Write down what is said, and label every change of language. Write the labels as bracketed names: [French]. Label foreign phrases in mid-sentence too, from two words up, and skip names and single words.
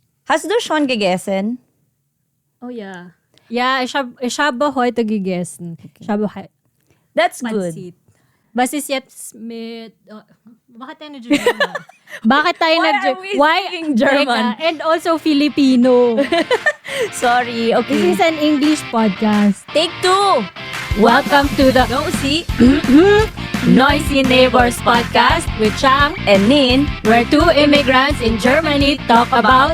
[German] Hast du schon gegessen? Oh ja. Ja, ich habe heute gegessen. Ich habe [English] That's good. Pansit. [German] Was ist jetzt mit... [Filipino] bakit tayo nag-German? Bakit tayo [English] Why [Filipino] nag-German? [English] are we speaking German? And also Filipino. Sorry, okay. This is an English podcast. Take 2! Welcome to the Nosy Noisy Neighbors podcast with Chang and Nin. where two immigrants in Germany talk about